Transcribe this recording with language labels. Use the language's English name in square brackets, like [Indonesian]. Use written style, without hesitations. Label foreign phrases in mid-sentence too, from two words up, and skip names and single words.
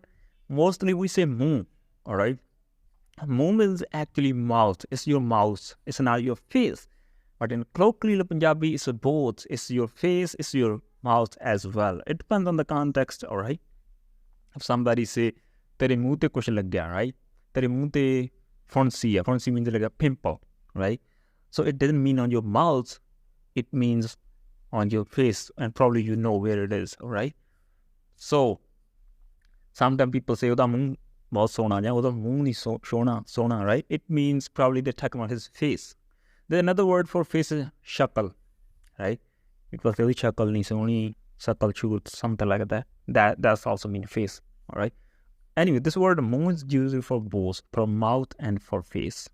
[English] Mostly we say muh, all right? Muh is actually mouth. It's your mouth. It's not your face. But in colloquial Punjabi, it's both. It's your face, it's your mouth as well. It depends on the context, all right? If somebody say, [Punjabi] ਤੇਰੇ ਮੂੰਹ ਤੇ ਕੁਝ ਲੱਗ ਗਿਆ, [English] right? [Punjabi] ਤੇਰੇ ਮੂੰਹ ਤੇ ਫਿੰਸੀ ਹੈ. [English] Fonsi means like a pimple, right? So it doesn't mean on your mouth. It means on your face. And probably you know where it is, all right? So, sometimes people say, [Punjabi] ਓਦਾ ਮੂੰਹ ਬਹੁਤ ਸੋਹਣਾ ਹੈ, ਓਦਾ ਮੂੰਹ ਨਹੀਂ ਸੋਹਣਾ, right? [English] It means probably they're talking about his face. There's another word for face is shakal, right? It was really [Punjabi] ਸ਼ਕਲ ਨਹੀਂ ਸੋਹਣੀ, ਸ਼ਕਲ ਚੁੱਟ, [English] something like that. That's also mean face, all right? Anyway, this word muh is used for both, for mouth and for face.